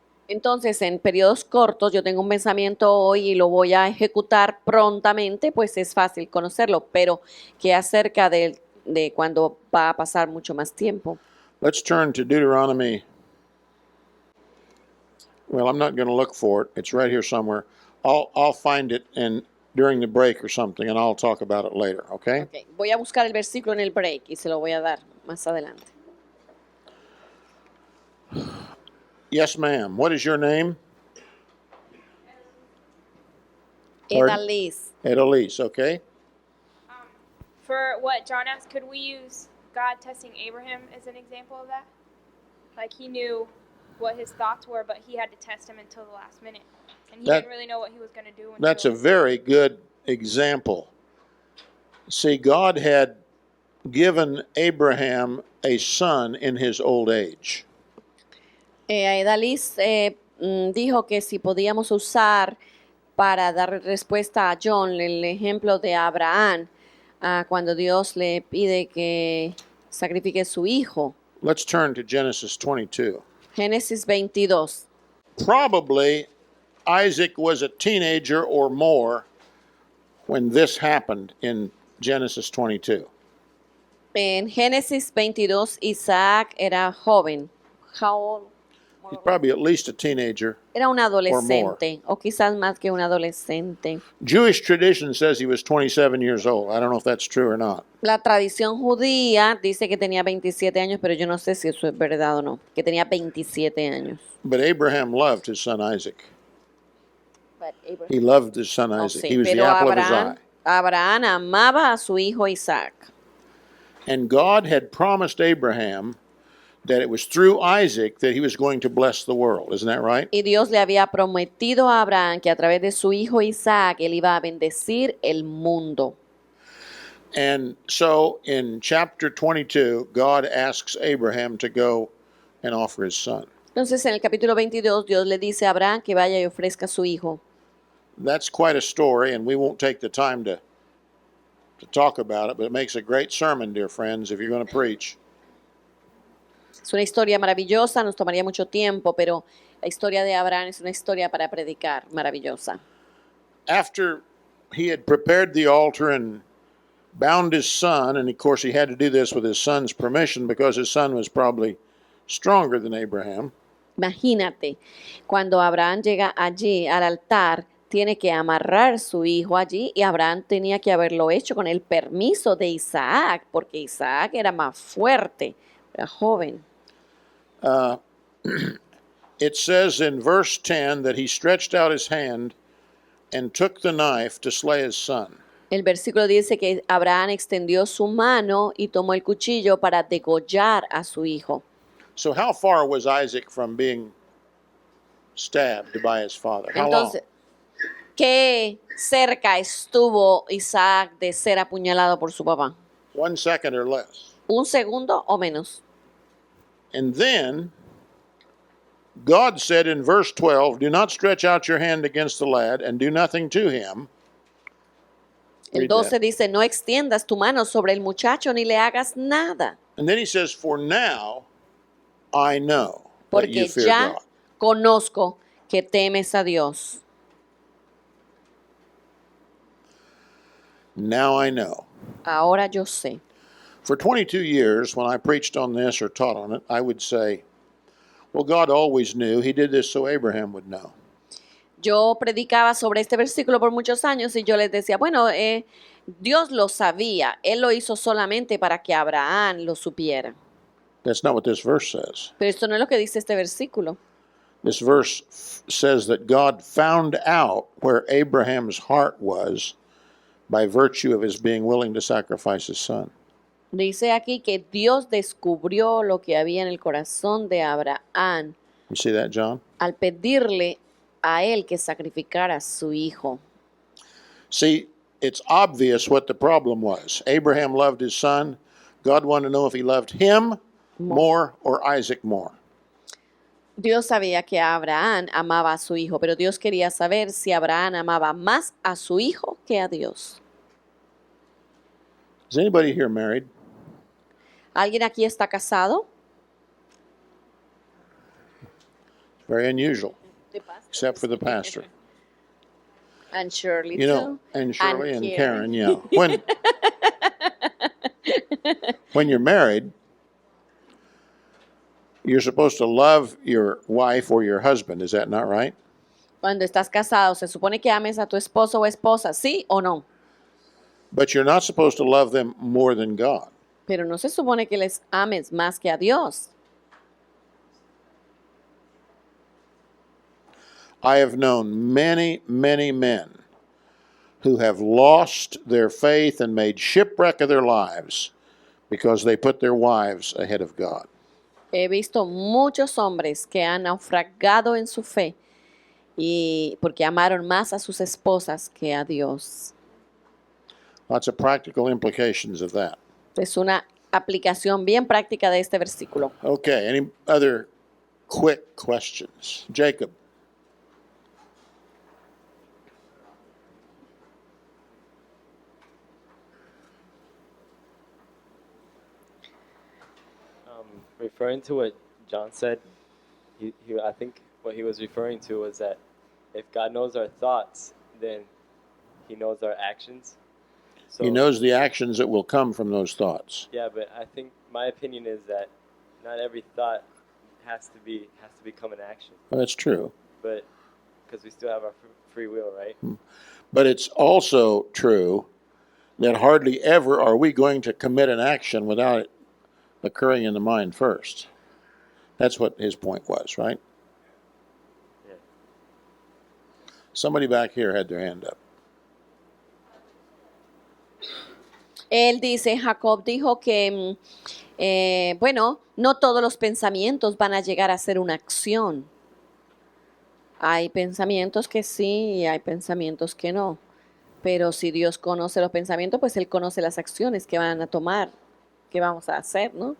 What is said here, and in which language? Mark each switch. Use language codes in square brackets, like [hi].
[es] Entonces, en periodos cortos, yo tengo un pensamiento hoy y lo voy a ejecutar prontamente, pues es fácil conocerlo, pero que acerca de cuando va a pasar mucho más tiempo. [en] Let's turn to Deuteronomy. Well, I'm not going to look for it. It's right here somewhere. I'll find it during the break or something, and I'll talk about it later, okay? [es] Ok, voy a buscar el versículo en el break y se lo voy a dar más adelante. [en] Yes, ma'am. What is your name? Pardon? Edaliz. Edalise, okay? For what John asked, could we use God testing Abraham as an example of that? Like he knew what his thoughts were, but he had to test him until the last minute. And he That- didn't really know what he was going to do. That's a very good example. See, God had given Abraham a son in his old age. [es] Edaliz dijo que si podíamos usar para dar respuesta a John el ejemplo de Abraham, cuando Dios le pide que sacrifique su hijo. [en] Let's turn to Genesis 22. [es] Génesis 22. [en] Probably Isaac was a teenager or more when this happened in Genesis 22. [es] En Génesis 22, Isaac era joven. [en] How old? He's probably at least a teenager. [es] Era un adolescente, o quizás más que un adolescente. [en] Jewish tradition says he was 27 years old. I don't know if that's true or not. [es] La tradición judía dice que tenía 27 años, pero yo no sé si eso es verdad o no, que tenía 27 años. [en] But Abraham loved his son Isaac. He loved his son Oh, Isaac. [es] sí, [en] He was the [es] pero [en] apple of his eye. [es] Abraham amaba a su hijo Isaac. [en] And God had promised Abraham that it was through Isaac that he was going to bless the world. Isn't that right? [es] Y Dios le había prometido a Abraham que a través de su hijo Isaac él iba a bendecir el mundo. [en] And so in chapter 22, God asks Abraham to go and offer his son. [es] Entonces en el capítulo 22 Dios le dice a Abraham que vaya y ofrezca a su hijo. [en] That's quite a story, and we won't take the time to talk about it, but it makes a great sermon, dear friends, if you're going to preach. [es] Es una historia maravillosa, nos tomaría mucho tiempo, pero la historia de Abraham es una historia para predicar, maravillosa. [en] After he had prepared the altar and bound his son, and of course he had to do this with his son's permission because his son was probably stronger than Abraham. [es] Imagínate, cuando Abraham llega allí al altar, tiene que amarrar su hijo allí y Abraham tenía que haberlo hecho con el permiso de Isaac, porque Isaac era más fuerte, era joven. [en] It says in verse 10 that he stretched out his hand and took the knife to slay his son. [es] El versículo dice que Abraham extendió su mano y tomó el cuchillo para degollar a su hijo. [en] So how far was Isaac from being stabbed by his father? How long? [es] Entonces, ¿qué cerca estuvo Isaac de ser apuñalado por su papá? [en] 1 second or less. [es] ¿Un segundo o menos? [en] And then God said in verse 12, "Do not stretch out your hand against the lad and do nothing to him." [es] El [en] Read [es] 12 [en] that. [es] dice, no extiendas tu mano sobre el muchacho ni le hagas nada, [en] And then he says, "For now I know that you [es] porque [en] fear [es] ya [en] God." [es] conozco que temes a Dios. [en] Now I know. [es] Ahora yo sé. [en] For 22 years, when I preached on this or taught on it, I would say, well, God always knew. He did this so Abraham would know. [es] Yo predicaba sobre este versículo por muchos años y yo les decía, bueno, Dios lo sabía, Él lo hizo solamente para que Abraham lo supiera. [en] That's not what this verse says. [es] Pero esto no es lo que dice este versículo. [en] This verse says that God found out where Abraham's heart was by virtue of his being willing to sacrifice his son. [es] Dice aquí que Dios descubrió lo que había en el corazón de Abraham [en] You see that, John? [es] al pedirle a él que sacrificara a su hijo. [en] See, it's obvious what the problem was. Abraham loved his son. God wanted to know if he loved him more or Isaac more. Dios sabía que Abraham amaba a su hijo, pero Dios quería saber si Abraham amaba más a su hijo que a Dios. Is anybody here married? [es] ¿Alguien aquí está casado? [en] Very unusual, except for the pastor. And Shirley You know, too. and Shirley and Karen. Karen, yeah. When you're married, you're supposed to love your wife or your husband, is that not right? Cuando estás casado, se supone que ames a tu esposo o esposa, ¿sí o no? But you're not supposed to love them more than God. Pero no se supone que les ames más que a Dios. I have known many, many men who have lost their faith and made shipwreck of their lives because they put their wives ahead of God. He visto muchos hombres que han naufragado en su fe y porque amaron más a sus esposas que a Dios. Lots of practical implications of that. Es una aplicación bien práctica de este versículo. Okay, any other quick questions? Jacob. Referring to what John said, I think what he was referring to was that if God knows our thoughts, then he knows our actions. So, He knows the actions that will come from those thoughts. Yeah, but I think my opinion is that not every thought has to become an action. Well, that's true. But because we still have our free will, right? But it's also true that hardly ever are we going to commit an action without it occurring in the mind first. That's what his point was, right? Yeah. Somebody back here had their hand up. [es] Él dice, Jacob dijo que, bueno, no todos los pensamientos van a llegar a ser una acción. Hay pensamientos que sí y hay pensamientos que no. Pero si Dios conoce los pensamientos, pues Él conoce las acciones que van a tomar, que vamos a hacer, ¿no?